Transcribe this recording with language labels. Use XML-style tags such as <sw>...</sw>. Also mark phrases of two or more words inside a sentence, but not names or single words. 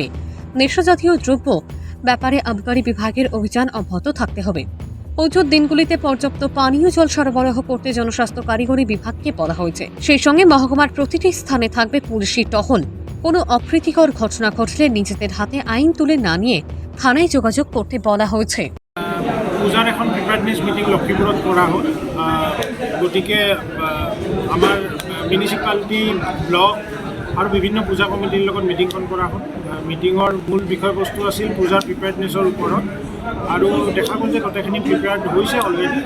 <bn>নেশাজাতীয় দ্রব্য ব্যাপারে আবগারি বিভাগের অভিযান অব্যাহত থাকতে হবে। পুজোর দিনগুলিতে পর্যাপ্ত পানীয় জল সরবরাহ করতে জনস্বাস্থ্য কারিগরি বিভাগকে বলা হয়েছে। সেই সঙ্গে মহকুমার প্রতিটি স্থানে থাকবে পুলিশি টহল। কোনো অপ্রীতিকর ঘটনা ঘটলে নিজেদের হাতে আইন তুলে না নিয়ে থানায় যোগাযোগ করতে বলা হয়েছে।</bn> <as>পূজাৰ এখন</as> <en>preparedness meeting</en> <as>লক্ষীপুৰত কৰা হ'ল। গতিকে আমাৰ</as> <en>municipality block</en> <as>আৰু বিভিন্ন পূজা কমিটিৰ লগত মিটিংখন কৰা হ'ল। মিটিঙৰ মূল বিষয়বস্তু আছিল পূজাৰ প্ৰিপেয়াৰনেছৰ ওপৰত, আৰু দেখা গ'ল যে গোটেইখিনি প্ৰিপেয়াৰ্ড হৈছে অলৰেডি।</as>